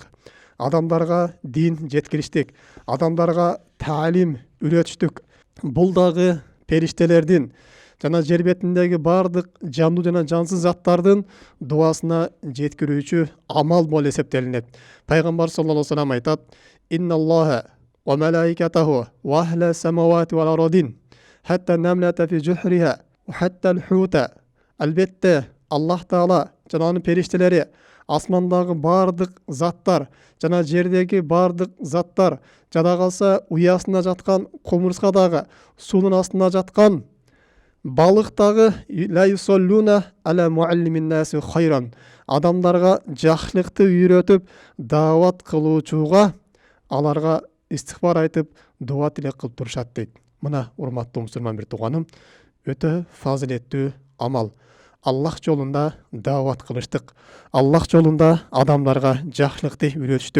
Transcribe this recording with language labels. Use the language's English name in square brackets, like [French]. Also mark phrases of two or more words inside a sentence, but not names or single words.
[Kyrgyz] Адамдарга дин жеткириштик. Адамдарга таалим үйрөтүштүк. Бул дагы периштелердин жана жер бетиндеги бардык жандуу жана жансыз заттардын дуасына жеткирүүчү амал болуп эсептелинет. [Arabic] Пайгамбар صلى الله عليه وسلم айтат: "إن الله وملائكته وأهل السماوات والأرض حتى النملة في جحرها وحتى الحوت." [Kyrgyz] Албетте [Arabic] الله تعالى [Kyrgyz] жана анын периштелери, асмандагы бардык заттар жана жердеги бардык заттар, жада калса уясында жаткан комурска дагы, суунун астында жаткан балык дагы [Arabic] ليصلون على معلم الناس الخير. [Kyrgyz] Адамдарга жакшылыкты үйрөтүп, даават кылуучуга аларга истигфар айтып, дуа тилек кылып турушат дейт. Мына урматтуу мусулман бир тууганым, өтө фазилеттүү амал. Аллах жолунда даават кылыштык. Аллах жолунда адамдарга жакшылыкты үйрөтүштүк.